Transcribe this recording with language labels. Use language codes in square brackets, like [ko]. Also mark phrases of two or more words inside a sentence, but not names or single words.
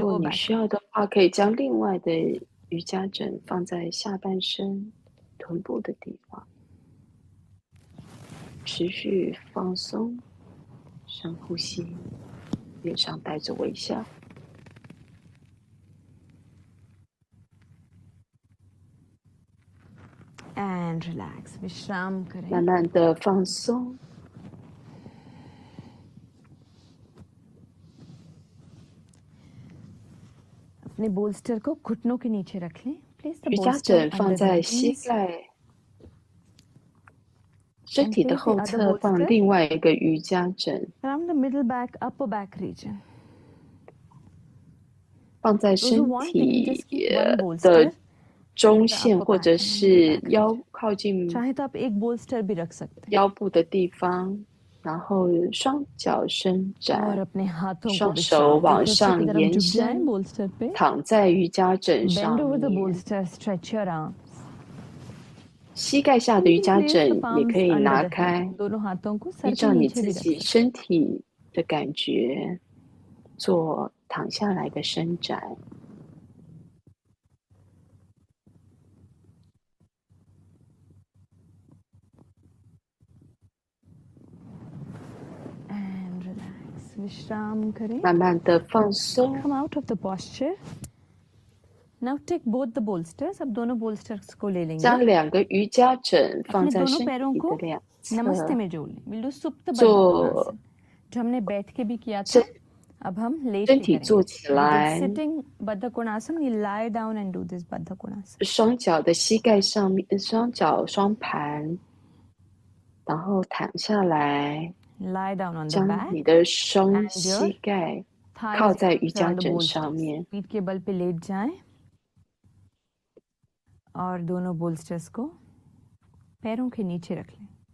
[zh] 如果 [en] lower [zh] 你 [en] back. [zh] 需要的话，可以将另外的瑜伽枕放在下半身、臀部的地方，持续放松，深呼吸，脸上带着微笑。 [en] And relax. [hi] विश्राम करें. [zh] 慢慢的放松， [hi] अपने बोल्स्टर को घुटनों के नीचे रख लें. [en] Place the [zh] 瑜伽 [en] bolster [zh] 枕放 [en] under the [zh] 在膝 [en] knees. [zh] 盖，身 [en] And [zh] 体的 [en] place the [zh] 后 [en] other [zh] 侧放 [en] bolster [zh] 另外一个瑜伽枕， [en] around the middle back, upper back region. [zh] 放在 [en] Those who [zh] 身 [en] want, they can just [zh] 体 [en] keep one [zh] 的 [en] bolster [zh] 中 [en] the [zh] 线 [en] upper [zh] 或 [en] back [zh] 者 [en] and middle [zh] 是 [en] back [zh] 腰 [en] region. [zh] 靠近 [hi] चाहे तो आप एक bolster भी रख सकते हैं. [zh] 腰部的地方，然后双脚伸 [hi] और [zh] 展， [hi] अपने हाथों को [zh] 双手 [hi] विश्राम [zh] 往 [hi] पीछे की [zh] 上 [hi] तरफ [zh] 延 [hi] झुक जाएं [zh] 伸， [hi] bolster पे. [zh] 躺在瑜伽枕 [en] Bend [zh] 上 [en] over the [zh] 面。 [en] bolster, stretch your arms. [zh] 膝盖下的 [en] You [zh] 瑜 [en] can [zh] 伽 [en] place the [zh] 枕也 [en] palms [zh] 可以 [en] under [zh] 拿 [en] the [zh] 开， [en] head. [hi] दोनों हाथों को [zh] 依 [hi] सर के [zh] 照你 [hi] नीचे [zh] 自 [hi] भी रख [zh] 己 [hi] सकते हैं. [zh] 身体的感觉做躺下来的伸展。 [en] And relax. [hi] विश्राम करें. [zh] 慢慢的放松， [en] Come out of the posture. Now take both the bolsters. [hi] अब दोनों bolsters को ले लेंगे. [zh] 将2个瑜伽枕放 [hi] अपने [zh] 在 [hi] दोनों [zh] 身 [hi] पैरों [zh] 体的 [hi] को [zh] 两 [hi] नमस्ते [zh] 侧， [hi] में जोड़ लें. [en] We'll do सुप्त बद्ध [zh] 做 [hi] कोणासन. जो हमने बैठ के भी किया था, [zh] 身 [hi] अब हम लेट [zh] 身 [hi] के [zh] 体 [hi] करेंगे. [zh] 坐起 [en] We did [zh] 来， [en] sitting बद्ध कोणासन. We lie down and do this बद्ध कोणासन. [zh] 双脚的膝盖上面，双脚双盘，然后躺下来， [en] Lie down on the [zh] 将 [en] back. [zh] 你的双 [en] And your [zh] 膝盖 [en] thighs [zh] 靠在瑜 [en] around [zh] 伽 [en] the [zh] 枕上 [en] bolsters. [zh] 面， [hi] पीठ के बल पे लेट जाएं और दोनों बोल्स्टर्स को पैरों के नीचे रख लें.